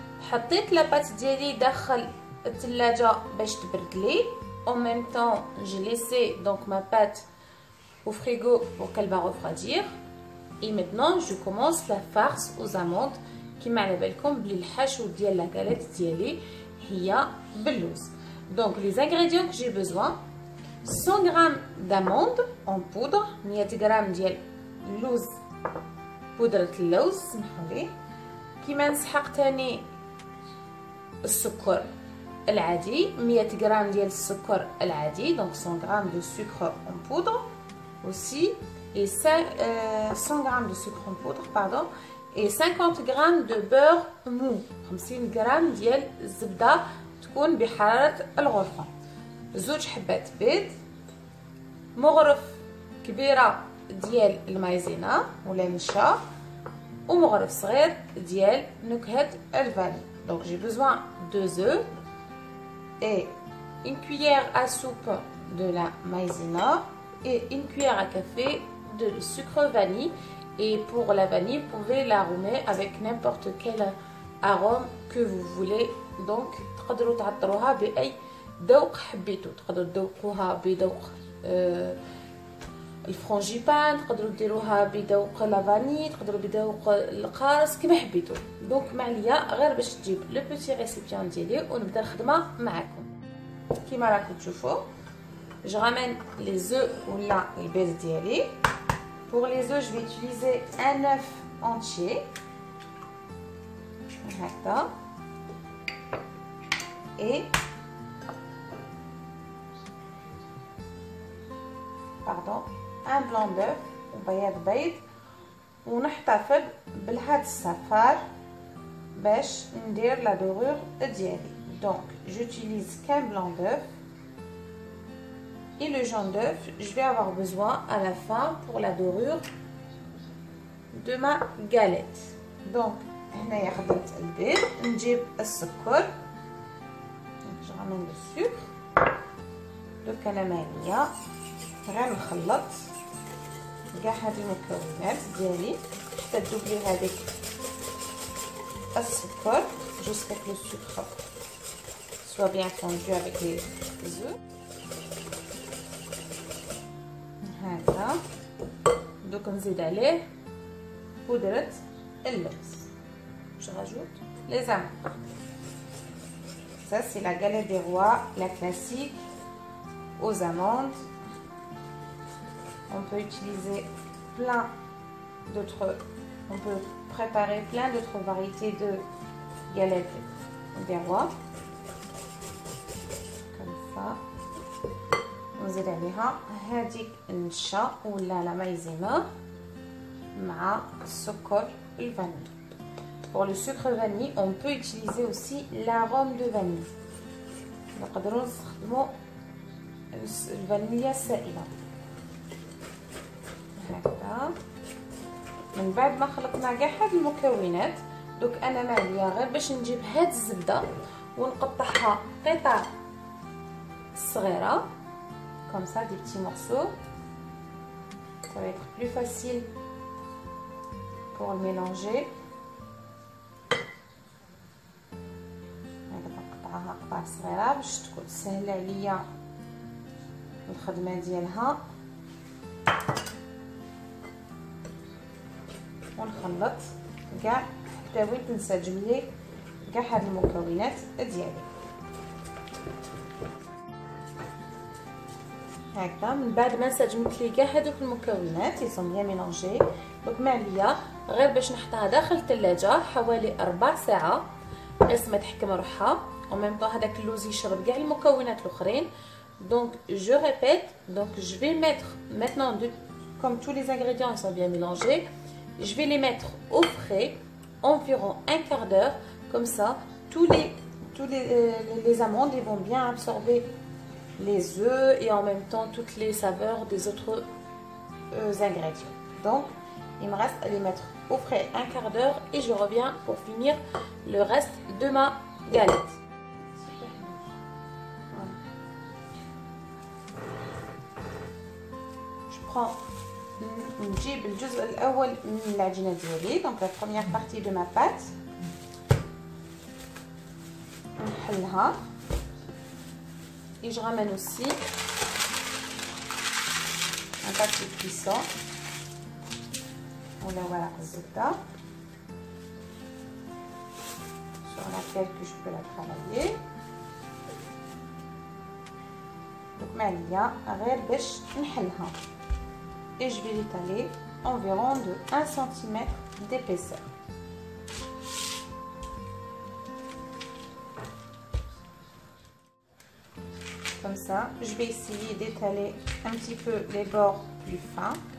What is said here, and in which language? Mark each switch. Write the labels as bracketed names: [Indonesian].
[Arabic] حطيت لاباط ديالي داخل الثلاجة باش تبرد لي. [French] En même temps, j'ai laissé donc ma pâte au frigo pour qu'elle va refroidir. Et maintenant, je commence la farce aux amandes [Arabic] كيما على بالكم بلي الحشو ديال لا galette ديالي هي باللوز. [French] Donc les ingrédients que j'ai besoin: 100 g d'amandes en poudre, 100 g [Arabic] ديال اللوز بودرة اللوز سمحوا لي. كيما نسحق تاني السكر العادي 100 g ديال السكر العادي, [French] donc 100 g de sucre en poudre aussi, et 100 g de sucre en poudre pardon, et 50 g de beurre mou, [Arabic] 50 g ديال الزبده تكون بحراره الغرفه, زوج حبات بيض, مغرف كبيره ديال المايزينا ولا نشا, ومغرف صغير ديال نكهه الفاني. [French] Donc j'ai besoin de 2 œufs et une cuillère à soupe de la maïzena et une cuillère à café de sucre vanille. Et pour la vanille, vous pouvez l'arômer avec n'importe quel arôme que vous voulez. [Arabic] Donc تقدروا تعطروها بأي ذوق حبيتو, تقدروا تذوقوها بذوق الفرنجيبان, تقدروا ديروها بذوق لافاني, تقدروا بذوق القارص كما حبيتو. دونك ما عليا غير باش تجيب لو بوتي ريسيبيون ديالي ونبدا الخدمه معكم. كيما راكم تشوفوا [French] je ramène les œufs [Arabic] ولا البيض ديالي. [French] Pour les œufs, je vais utiliser un œuf entier. [Arabic] هكذا. [French] Et pardon, un blanc d'œuf [Arabic] وبياض بيض, ونحتفظ بهذا الصفار باش ندير لا دورور ديالي. [French] Donc j'utilise qu'un blanc d'œuf et le jaune d'œuf je vais avoir besoin à la fin pour la dorure de ma galette. [Arabic] Donc هنايا خدمت البيض, نجيب السكر, [French] je ramène le sucre. [Arabic] دوك انا ماليه غير نخلط كاع هاد المكونات ديالي حتى تذوب لي هذيك السكر [French] jusqu'à que le sucre soit bien fondu avec les œufs. [Arabic] هكذا. دوك نزيد عليه بودرة اللوز. [French] je rajoute les amandes. Ça, c'est la galette des rois, la classique, aux amandes. On peut utiliser plein d'autres... On peut préparer plein d'autres variétés de galettes des rois. Comme ça. [Arabic] نزيد عليها هذيك النشا ولا لا مايزيما مع السكر الفاني. [French] Pour le sucre vanille, on peut utiliser aussi l'arôme de vanille. [Arabic] نقدروا نستخدموا الفانيليا السائلة. هكذا. من بعد ما خلطنا كاع هاد المكونات، دوك انا ما عليا غير باش نجيب هاد الزبدة ونقطعها قطع صغيرة. [French] Comme ça, des petits morceaux. Ça va être plus facile pour le mélanger. [Arabic] نقطعها قطع صغيرة باش تكون سهلة عليا الخدمة ديالها. ونخلط كاع حتى وين تنسجم لي كاع هاد المكونات ديالي. هكذا من بعد ما سجمت لي كاع هذوك المكونات يسون بيان ميلونجي. دونك ما عليا غير باش نحطها داخل الثلاجه حوالي 4 ساعات باش ما تحكم روحها، او ميم طون هذاك اللوز يشرب كاع المكونات الاخرين. دونك جو ريبيت، دونك [French] je vais mettre maintenant comme tous les ingrédients sont bien mélangés, je vais les mettre au frais environ un quart d'heure. Comme ça tous les amandes ils vont bien absorber les œufs et en même temps toutes les saveurs des autres ingrédients. Donc il me reste à les mettre au frais un quart d'heure et je reviens pour finir le reste de ma galette. Voilà. Je prends [Arabic] نجيب الجزء الأول من العجينة ديالي. [French] donc la première partie de ma pâte [Arabic] نحلها. [French] Et je ramène aussi un papier cuisson. Voilà, الزبدة sur laquelle que je peux la travailler. [Arabic] Donc ما عليا غير باش نحلها. [French] Et je vais l'étaler environ de 1 cm d'épaisseur. Comme ça, je vais essayer d'étaler un petit peu les bords plus fins.